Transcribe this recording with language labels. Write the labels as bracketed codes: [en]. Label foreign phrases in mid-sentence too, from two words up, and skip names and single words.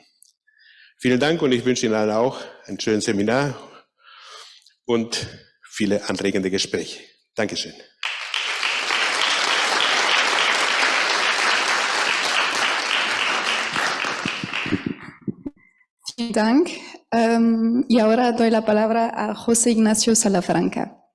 [de] Vielen Dank und ich wünsche Ihnen allen auch ein schönes Seminar und viele anregende Gespräche. Dankeschön. Vielen Dank. [es] Y ahora doy la palabra a José Ignacio Salafranca.